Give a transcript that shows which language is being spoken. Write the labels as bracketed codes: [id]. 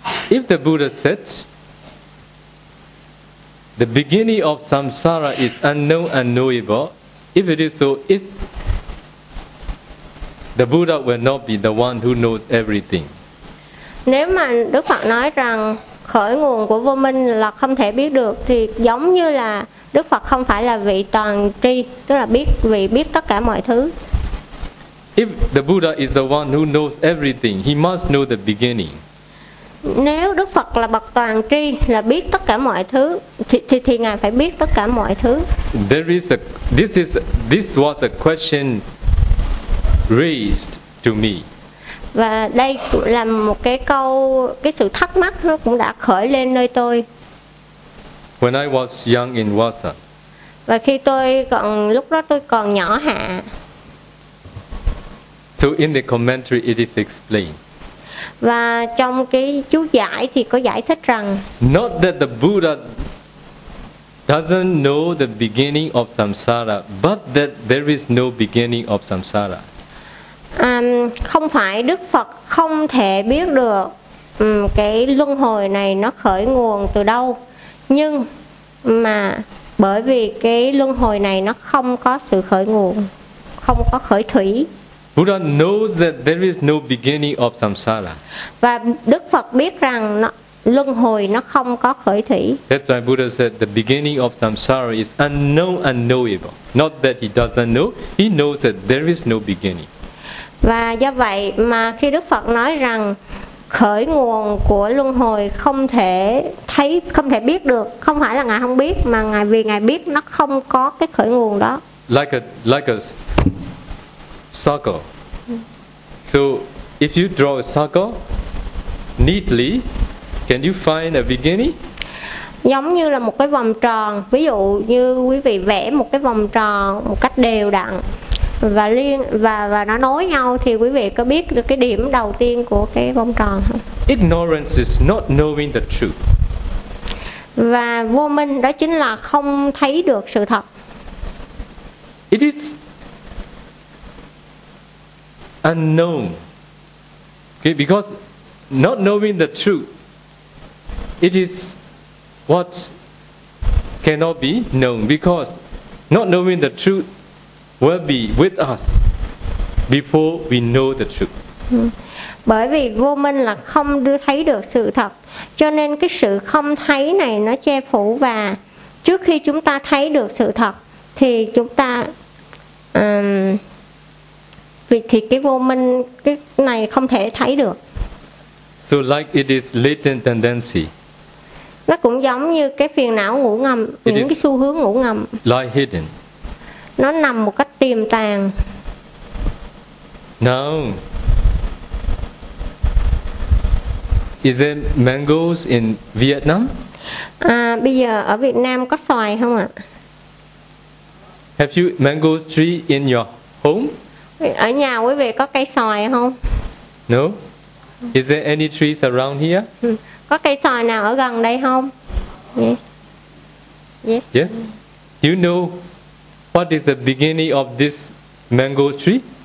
[en] If the Buddha said the beginning of samsara is unknown and knowable, if it is so, is the Buddha will not be the one who knows everything. [vi] Nếu mà Đức Phật nói rằng khởi nguồn của vô minh là không thể biết được thì giống như là Đức Phật không phải là vị toàn tri, tức là biết, vị biết tất cả mọi thứ. [en] If the Buddha is the one who knows everything, he must know the beginning. [vi] Nếu Đức Phật là bậc toàn tri, là biết tất cả mọi thứ, thì ngài phải biết tất cả mọi thứ. [en] There is a, this was a question raised to me. [vi] Và đây là một cái câu, cái sự thắc mắc nó cũng đã khởi lên nơi tôi. [en] When I was young in Vasa. [vi] Và khi tôi còn, lúc đó tôi còn nhỏ hạ. [en] So in the commentary it is explained. [vi] Và trong cái chú giải thì có giải thích rằng [en] not that the Buddha doesn't know the beginning of samsara, but that there is no beginning of samsara. [vi] Không phải Đức Phật không thể biết được cái luân hồi này nó khởi nguồn từ đâu, nhưng mà bởi vì cái luân hồi này nó không có sự khởi nguồn, không có khởi thủy. [en] Buddha knows that there is no beginning of samsara. [vi] Và Đức Phật biết rằng nó, luân hồi nó không có khởi thủy. [en] That's why Buddha said the beginning of samsara is unknown and knowable. Not that he doesn't know, he knows that there is no beginning. [vi] Và do vậy mà khi Đức Phật nói rằng khởi nguồn của luân hồi không thể thấy, không thể biết được, không phải là ngài không biết, mà ngài, vì ngài biết nó không có cái khởi nguồn đó. [en] Like a circle. So if you draw a circle neatly, can you find a beginning? [vi] Giống như là một cái vòng tròn, ví dụ như quý vị vẽ một cái vòng tròn một cách đều đặn và liên và nó nối nhau, thì quý vị có biết được cái điểm đầu tiên của cái vòng tròn không? [en] Ignorance is not knowing the truth. [vi] Và vô minh đó chính là không thấy được sự thật. [en] It is unknown. Okay, because not knowing the truth, it is what cannot be known, because not knowing the truth will be with us before we know the truth. [vi] Bởi vì vô minh là không thấy được sự thật, cho nên cái sự không thấy này nó che phủ, và trước khi chúng ta thấy được sự thật thì chúng ta thì cái vô minh cái này không thể thấy được. [en] So like it is latent tendency. [vi] Nó cũng giống như cái phiền não ngủ ngầm, những cái xu hướng ngủ ngầm. [en] Lie hidden. [vi] Nó nằm một cách tiềm tàng. [en] Now, is there mangoes in Vietnam? [vi] Bây giờ ở Việt Nam có xoài không ạ? [en] Have you mangoes tree in your home? [vi] Ở nhà quý vị có cây xoài không? [en] No. Is there any trees around here? [vi] Có cây xoài nào ở gần đây không? [en] Yes. Do you know what is the beginning of this mango tree?